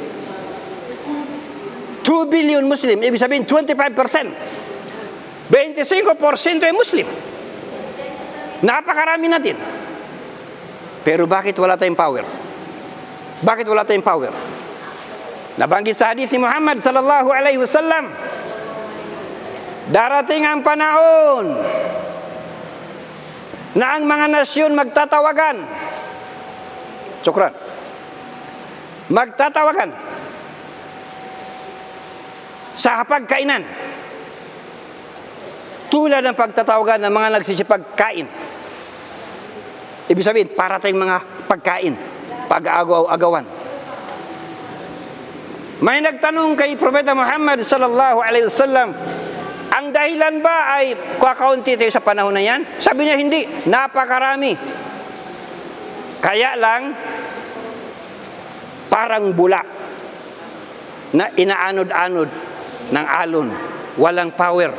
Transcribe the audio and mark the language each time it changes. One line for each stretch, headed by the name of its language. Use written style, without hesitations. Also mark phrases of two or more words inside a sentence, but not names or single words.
English: 2 billion Muslim.
Filipino: Ibig sabihin, 25%. 25% ay Muslim. Napakarami natin. Pero bakit wala tayong power? Bakit wala tayong power? Nabanggit sa hadith ni Muhammad
Arabic: صلى الله عليه وسلم,
Filipino: darating ang panahon na ang mga nasyon magtatawagan. Syukran. Magtatawagan sa hapagkainan. Tulad ng pagtatawagan ng mga nagsisipagkain. Ibig sabihin, para tayong mga pagkain, pag-agaw-agawan. May nagtanong kay Propeta Muhammad
Arabic: صلى الله عليه وسلم,
Filipino: ang dahilan ba ay kakaunti tayo sa panahon na yan? Sabi niya, hindi. Napakarami. Kaya lang, parang bula na inaanod-anod ng alon. Walang power.